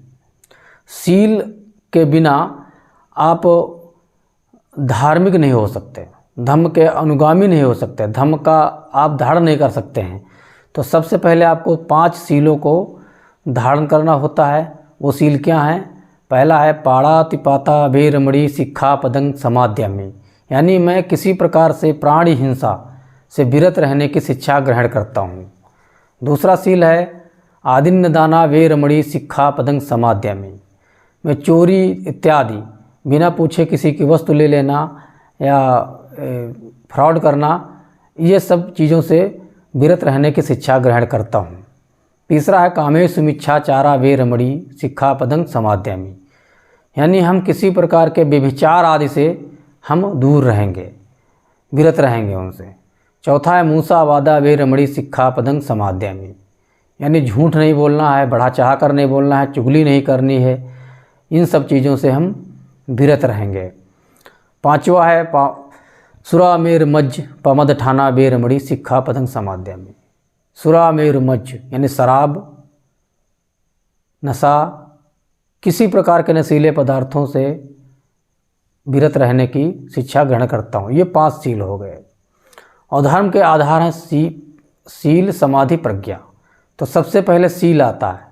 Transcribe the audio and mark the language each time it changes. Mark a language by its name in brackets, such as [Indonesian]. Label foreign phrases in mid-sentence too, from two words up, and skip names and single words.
[Hindi] सील के बिना आप धार्मिक नहीं हो सकते, धम्म के अनुगामी नहीं हो सकते, धम्म का आप धारण नहीं कर सकते हैं। तो सबसे पहले आपको 5 सीलों को धारण करना होता है। वो सील क्या हैं? पहला है [Pali] पाणातिपाता वेरमणि सिक्खापदं समादयामि, [Hindi] यानी मैं किसी प्रकार से प्राणी हिंसा से विरत रहने की शिक्षा ग्रहण करता हूँ। दूसरा सील है [Pali] आदिन्नदाना वेरमणि सिक्खापदं समादयामि, [Hindi] मैं चोरी इत्यादि बिना पूछे किसी की वस्तु ले लेना या फ्रॉड करना, ये सब चीज़ों से विरत रहने की शिक्षा ग्रहण करता हूँ। तीसरा है [Pali] कामेषु मिच्छाचारा वेरमणि सिक्खापदं समादयामि, [Hindi] यानी हम किसी प्रकार के व्यभिचार आदि से हम दूर रहेंगे, विरत रहेंगे उनसे। चौथा है [Pali] मूसावादा वेरमणि सिक्खापदं समादयामि, [Hindi] यानी झूठ नहीं बोलना है, बढ़ा चढ़ा कर नहीं बोलना है, चुगली नहीं करनी है, इन सब चीज़ों से हम विरत रहेंगे। पांचवा है [Pali] सुरामेरुमज्ज पमदठाना वेरमणि सिक्खापदं समादयामि। [Hindi] सुरामेरुमज्ज यानी शराब, नशा, किसी प्रकार के नशीले पदार्थों से विरत रहने की शिक्षा ग्रहण करता हूँ। ये 5 सील हो गए। और धर्म के आधार हैं सील, समाधि, प्रज्ञा। तो सबसे पहले सील आता है।